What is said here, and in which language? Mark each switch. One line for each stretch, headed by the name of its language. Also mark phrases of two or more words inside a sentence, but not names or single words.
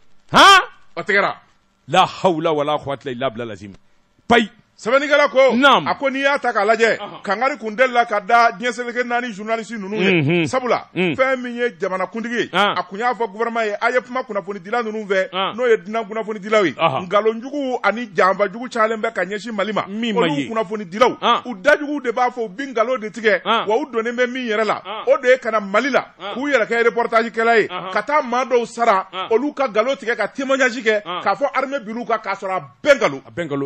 Bambara: ha o tigɛra
Arabic: لا حول ولا قوة إلا بالله لازم pay
Bambara: sɛbɛnnikɛla ko Naam. a ko n'i y'a ta k'a lajɛ kangari kun delila ka da diɲɛ seleke 4 journaliste ninnu ye sabula fɛn min ye jamanakuntigi ye a kun y'a fɔ gouvernement ye a ye kuma kunnafonidila ninnu fɛ n'o ye dunan kunnafonidilaw ye nkalonjugu ani janfajugu cayalen bɛ ka ɲɛsin Mali ma olu kunnafonidilaw u dajugu de b'a fɔ u bi nkalon de tigɛ wa u donnen bɛ min yɛrɛ la o de ye ka na Mali la k'u yɛrɛ kɛ reportage kɛla ye ka taa maa dɔw sara olu ka nkalon tigɛ ka témoignage kɛ k'a fɔ armée bin'u kan k'a sɔrɔ a bɛɛ nkalon